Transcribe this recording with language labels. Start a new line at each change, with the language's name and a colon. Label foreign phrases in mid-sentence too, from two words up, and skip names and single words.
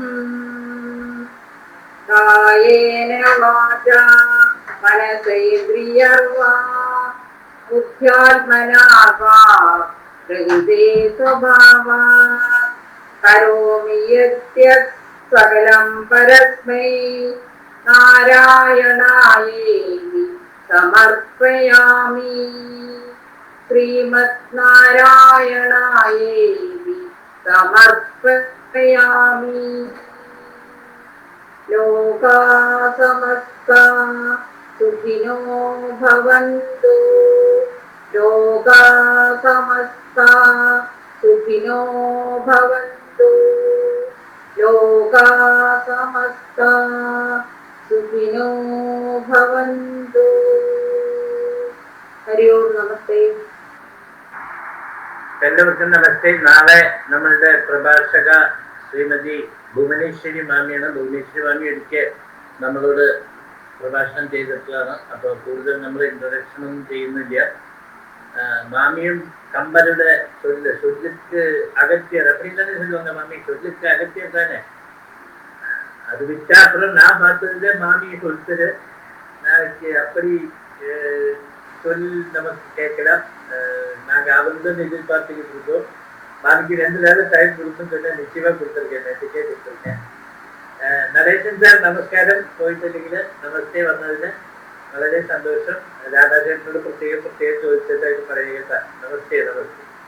Sanskrit: കായേന വാചാ മനസേന്ദ്രിയർവാ ബുദ്ധ്യാത്മനാ വാ പ്രകൃതേ സ്വഭാവാത് കരോമി യദ്യത് സകലം പരസ്മൈ നാരായണായേതി സമർപ്പയാമി. ശ്രീമത് നാരായണായേതി സമർപ്പയാമി. ലോകാ സമസ്താ സുഖിനോ ഭവന്തു. ലോകാ സമസ്താ സുഖിനോ ഭവന്തു. ലോകാ സമസ്താ സുഖിനോ ഭവന്തു.
Malayalam: ഹരി ഓം. നമസ്തേ. എല്ലാവർക്കും നമസ്തേ. നാളെ നമ്മളുടെ പ്രഭാഷക ശ്രീമതി ഭുവനേശ്വരി മാമിയാണ്. ഭുവനേശ്വരി മാമി ഒരിക്കൽ നമ്മളോട് പ്രഭാഷണം ചെയ്തിട്ടുള്ളതാണ്. അപ്പോൾ കൂടുതൽ നമ്മൾ ഇൻട്രൊഡക്ഷൻ ഒന്നും ചെയ്യുന്നില്ല.
Tamil: മാമിയും கம்பரோட சொல்லுக்கு அகத்தியர் அப்படின்னு தானே சொல்லுவாங்க மாமி. சொல்லுக்கு அகத்தியர் தானே. அது விட்டா அப்புறம் நான் பார்த்ததுல மாமியை சொல்லுது. நாளைக்கு அப்படி சொல் நமக்கு கேட்கலாம். நாங்க அவர்தான் எதிர்பார்த்துக்கிட்டு இருக்கோம். மாமிக்கு 2 நாள் டைம் கொடுத்துன்னு சொன்னா நிச்சயமா கொடுத்துருக்கேன். நேற்றுக்கே கொடுத்துருக்கேன்.
Malayalam: നടേശൻ സാർ നമസ്കാരം. പോയിട്ടില്ലെങ്കിൽ നമസ്തേ വന്നതിന് വളരെ സന്തോഷം. രാധാചേട്ടനോട് പ്രത്യേകം ചോദിച്ചതായിട്ട് പറയുക സാർ. നമസ്തേ.